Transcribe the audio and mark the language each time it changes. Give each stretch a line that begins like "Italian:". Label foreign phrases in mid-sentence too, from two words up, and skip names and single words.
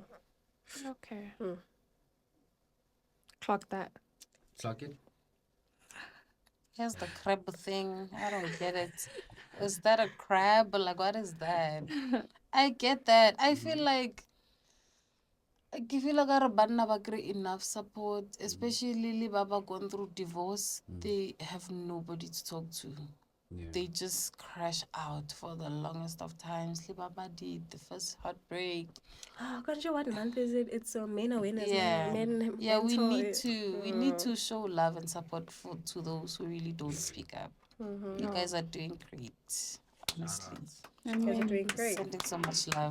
English: Okay. Clock that. Clock it? Here's the crab thing. I don't get it. Is that a crab? Like, what is that? I get that. I feel like our
Southern Sotho: banna ba kry
English: enough support, especially
Southern Sotho: le ba ba
English: going through divorce. They have nobody to talk to. Yeah. They just crash out for the longest of times.
Southern Sotho: Le ba ba
English: did the first heartbreak. Oh, can't you what month is it? It's men awareness. Yeah, Men yeah. We mental- need to show love and support to those who really don't speak up. You guys are doing great. Honestly, You guys are doing great. sending so much love.